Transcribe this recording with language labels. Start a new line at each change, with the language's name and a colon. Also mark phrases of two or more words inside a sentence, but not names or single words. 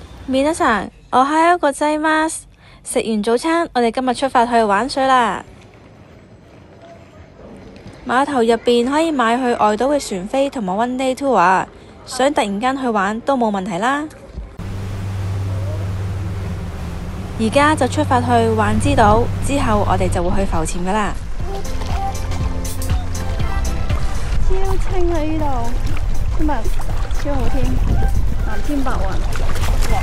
Japanese: 皆さん、おはようございます。
Cantonese: 食完早餐，我哋今日出發去玩水啦。碼頭入邊可以買去外島嘅船飛同埋
English: one day tour，
Cantonese: 想突然間去玩都冇問題啦。而家就出發去環之島，之後我哋就會去浮潛噶啦。超清啊！呢度今日超好天，藍天白雲，哇！